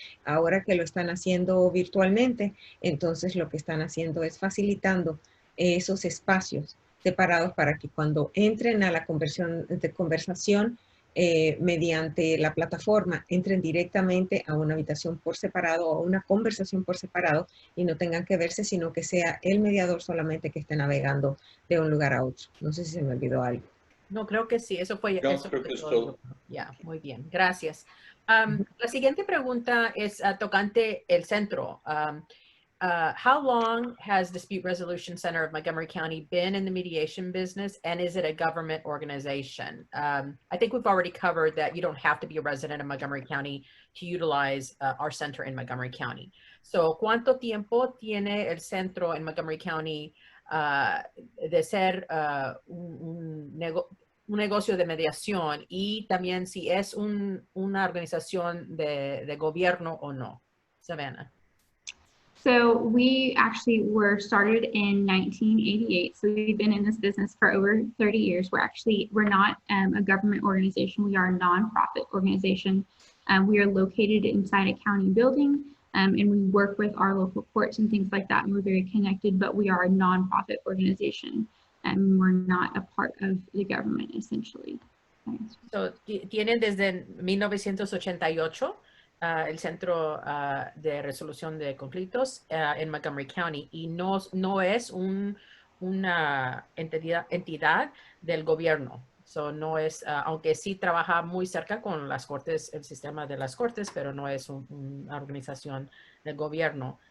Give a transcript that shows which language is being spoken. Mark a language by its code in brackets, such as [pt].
[es] Ahora que lo están haciendo virtualmente, entonces lo que están haciendo es facilitando esos espacios separados para que cuando entren a la conversación mediante la plataforma, entren directamente a una habitación por separado o a una conversación por separado y no tengan que verse, sino que sea el mediador solamente que esté navegando de un lugar a otro. No sé si se me olvidó algo. No, creo que sí, eso fue, No, eso creo fue que es todo. todo. Ya, muy bien, gracias. La siguiente pregunta es tocante el centro. [en] How long has Dispute Resolution Center of Montgomery County been in the mediation business, and is it a government organization? I think we've already covered that you don't have to be a resident of Montgomery County to utilize our center in Montgomery County. [es] So, ¿cuánto tiempo tiene el centro en Montgomery County de ser un negocio de mediación, y también si es una organización de gobierno o no? Savannah. [en] So we actually were started in 1988. So we've been in this business for over 30 years. We're not a government organization. We are a nonprofit organization. We are located inside a county building, and we work with our local courts and things like that. And we're very connected, but we are a nonprofit organization, and we're not a part of the government, essentially. [es] So, tienen desde 1988 el Centro de Resolución de Conflictos en Montgomery County, y no es una entidad del gobierno. So, no es, aunque sí trabaja muy cerca con las cortes, el sistema de las cortes, pero no es una organización del gobierno.